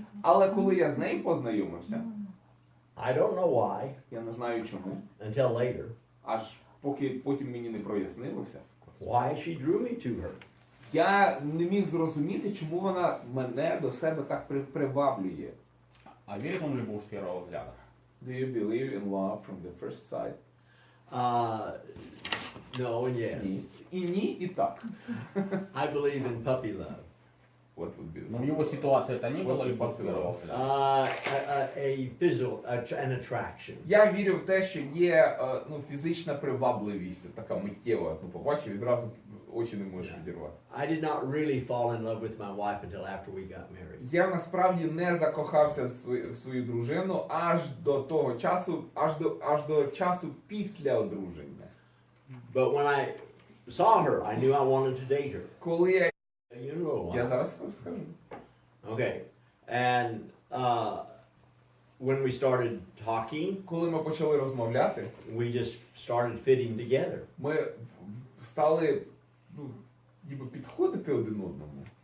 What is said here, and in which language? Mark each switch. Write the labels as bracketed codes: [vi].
[uk] Але коли я з нею познайомився, [en] I don't know why [uk] я не знаю чому, [en] until later, [uk] аж поки потім мені не прояснилося, [en] why she drew me to her. [uk] я не міг зрозуміти, чому вона мене до себе так приваблює. [ru] А верит он в любовь с первого взгляда? [en] Do you believe in love from the first sight? No and yes. [uk] Ні. І ні, і так. [en] I believe in puppy love. What would be [ru] Но в его ситуации это не было любовь с первого взгляда. [en] A physical, an attraction. [uk] Я вірю в те, що є фізична привабливість, така миттєва. Побачив, відразу очі не можеш відірвати. [en] I did not really fall in love with my wife until after we got married. [uk] Я насправді не закохався в свою дружину аж до того часу, аж до часу після одруження. [en] But when I saw her, I knew I wanted to date her. [uk] Коли [en] You know. [uk] я зараз скажу. [en] Okay. And when we started talking, [uk] Коли ми почали розмовляти, [en] we just started fitting together. [uk] ми стали ніби підходити один одному.